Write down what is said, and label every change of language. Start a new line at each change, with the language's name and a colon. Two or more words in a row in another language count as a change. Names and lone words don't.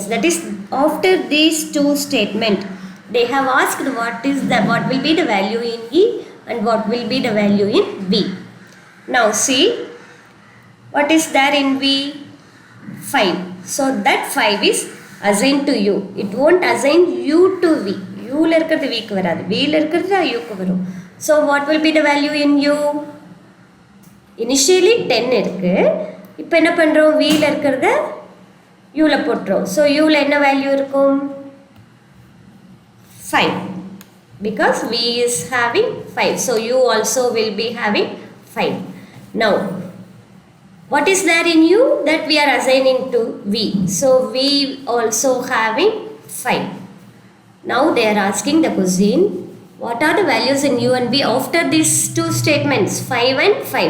English: That is, after these two statements, they have asked what will be the value in e and what will be the value in v. Now see, what is there in v? 5. So that 5 is assigned to u. It won't assign u to v.
Tamil: u ல இருக்கிறது v க்கு வருது, v ல இருக்கிறது u க்கு வரும்.
English: So what will be the value in u? Initially 10 இருக்கு.
Tamil: இப்போ என்ன பண்றோம்? v ல இருக்கிறத u ல போட்றோம். So u ல என்ன வேல்யூ இருக்கும்? 5.
English: Because v is having 5. So u also will be having 5. Now, what is there in u? That we are assigning to v. So v also having 5. Now they are asking the question, what are the values in u and v after these two statements, 5 and 5?